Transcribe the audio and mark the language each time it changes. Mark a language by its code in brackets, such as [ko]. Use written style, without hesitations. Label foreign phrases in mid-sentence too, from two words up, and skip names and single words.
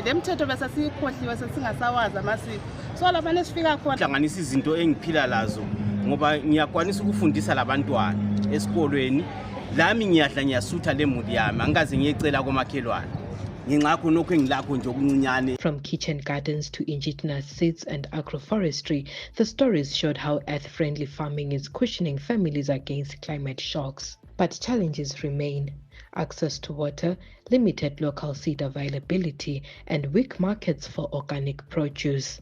[nd] Le mthetho bese siyikhohliwe sesingasawazi amasiko. So lapha nesifika khona hlanganisa izinto engiphila lazo ngoba ngiyakwanisa ukufundisa labantwana esikolweni. Lami ngiyadla ngiyasutha lemuli yami angaze ngiyecela komakhelwane ngingakho nokho engilakho nje okuncinyane. [en] From kitchen gardens to indigenous seeds and agroforestry, the stories showed how earth-friendly farming is cushioning families against climate shocks. But challenges remain: access to water, limited local seed availability, and weak markets for organic produce.